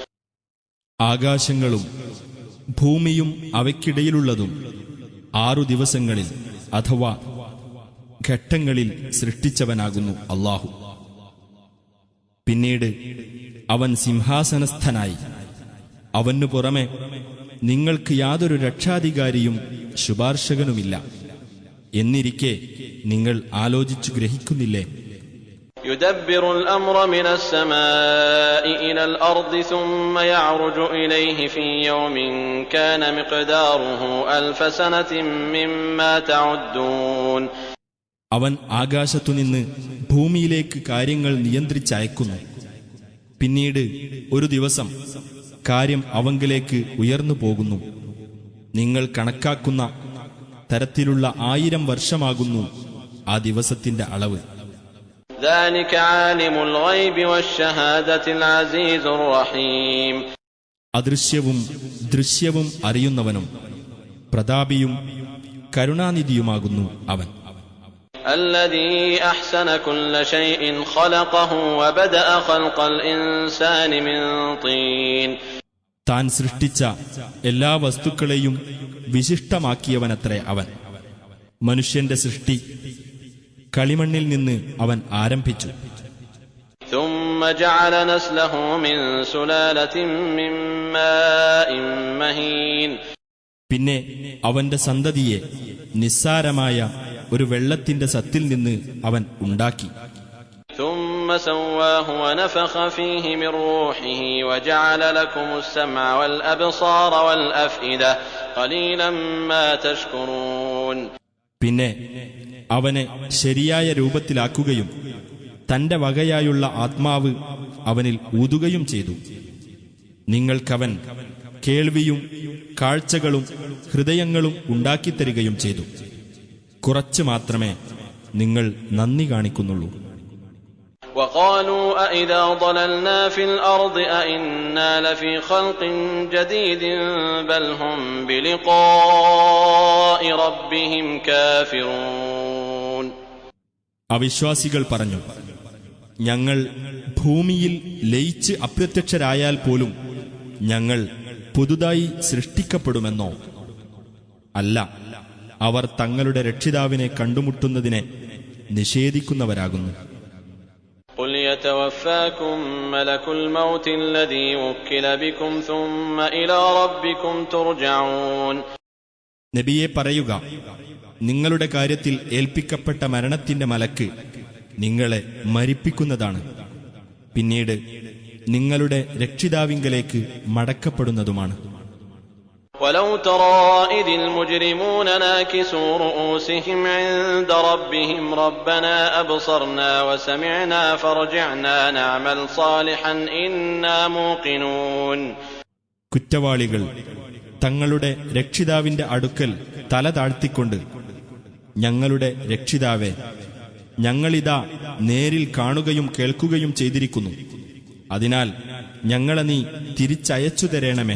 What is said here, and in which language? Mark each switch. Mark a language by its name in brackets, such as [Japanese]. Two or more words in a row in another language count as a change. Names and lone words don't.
[Malayalam] ആകാശങ്ങളും ഭൂമിയും അവയ്ക്കിടയിലുള്ളതും 6 ദിവസങ്ങളിൽ അഥവാ ഘട്ടങ്ങളിൽ സൃഷ്ടിച്ചവനാകുന്നു അല്ലാഹു. പിന്നീട് അവൻ സിംഹാസനസ്ഥനായി. അവനു പുറമെ നിങ്ങൾക്ക് യാതൊരു രക്ഷാധികാരിയും ശുപാർശകനുമില്ല എന്നിരിക്കെ നിങ്ങൾ ആലോചിച്ചു ഗ്രഹിക്കുന്നില്ലേ? [Arabic] يدبر الأمر من السماء إلى الأرض ثم يعرج إليه في يوم كان مقداره 1000 سنة مما تعدون. [Malayalam] അവൻ ആകാശത്തുനിന്ന് ഭൂമിയിലേക്ക് കാര്യങ്ങൾ നിയന്ത്രിച്ചയക്കുന്നു. പിന്നീട് ഒരു ദിവസം കാര്യം അവങ്കിലേക്ക് ഉയർന്നു പോകുന്നു. നിങ്ങൾ കണക്കാക്കുന്ന തരത്തിലുള്ള 1000 വർഷമാകുന്നു ആ ദിവസത്തിന്റെ അളവ്. [Arabic] ذلك عالم الغيب والشهادة العزيز الرحيم. [Malayalam] അദൃശ്യവും ദൃശ്യവും അറിയുന്നവനും പ്രതാപിയും കരുണാനിധിയുമാകുന്നു അവൻ. [Arabic] الذي أحسن كل شيء خلقه وبدأ خلق الإنسان من طين. [Malayalam] താൻ സൃഷ്ടിച്ച എല്ലാ വസ്തുക്കളെയും വിശിഷ്ടമാക്കിയവനത്രേ അവൻ. മനുഷ്യന്റെ സൃഷ്ടി കളിമണ്ണിൽ നിന്ന് അവൻ ആരംഭിച്ചു. [Arabic] ثم جعل نسله من سلالة من ماء مهين. [Malayalam] പിന്നെ അവന്റെ സന്തതിയെ നിസ്സാരമായ ഒരു വെള്ളത്തിന്റെ സത്തിൽ നിന്ന് അവൻ ഉണ്ടാക്കി. [Arabic] ثم سواه ونفخ فيه من روحه وجعل لكم السمع والأبصار والأفئدة قليلا ما تشكرون. [Malayalam] പിന്നെ അവനെ ശരിയായ രൂപത്തിലാക്കുകയും തന്റെ വകയായുള്ള ആത്മാവ് അവനിൽ ഊതുകയും ചെയ്തു. നിങ്ങൾക്കവൻ കേൾവിയും കാഴ്ചകളും ഹൃദയങ്ങളും ഉണ്ടാക്കിത്തരികയും ചെയ്തു. കുറച്ചു മാത്രമേ നിങ്ങൾ നന്ദി കാണിക്കുന്നുള്ളൂ. [Arabic] وقالوا أإذا ضللنا في الأرض أإنا لفي خلق جديد بل هم بلقاء ربهم كافرون. [Malayalam] അവിശ്വാസികൾ പറഞ്ഞു, ഞങ്ങൾ ഭൂമിയിൽ ലയിച്ച് അപ്രത്യക്ഷരായാൽ പോലും ഞങ്ങൾ പുതുതായി സൃഷ്ടിക്കപ്പെടുമെന്നോ? അല്ല, അവർ തങ്ങളുടെ രക്ഷിതാവിനെ കണ്ടുമുട്ടുന്നതിനെ നിഷേധിക്കുന്നവരാകുന്നു. [Arabic] قل يتوفاكم ملك الموت الذي وكل بكم ثم إلى ربكم ترجعون. [Malayalam] നബിയെ പറയുക, നിങ്ങളുടെ കാര്യത്തിൽ ഏൽപ്പിക്കപ്പെട്ട മരണത്തിന്റെ മലക്ക് നിങ്ങളെ മരിപ്പിക്കുന്നതാണ്. പിന്നീട് നിങ്ങളുടെ രക്ഷിതാവിങ്കലേക്ക് മടക്കപ്പെടുന്നതുമാണ്. [Arabic] ولو ترى إذ المجرمون ناكسوا رؤوسهم عند ربهم ربنا أبصرنا وسمعنا فارجعنا نعمل صالحا إنا موقنون. [Malayalam] കുറ്റവാളികൾ തങ്ങളുടെ രക്ഷിതാവിന്റെ അടുക്കൽ തല താഴ്ത്തിക്കൊണ്ട് ഞങ്ങളുടെ രക്ഷിതാവേ, ഞങ്ങളിതാ നേരിൽ കാണുകയും കേൾക്കുകയും ചെയ്തിരിക്കുന്നു. അതിനാൽ ഞങ്ങളെ നീ തിരിച്ചയച്ചു തരേണമേ.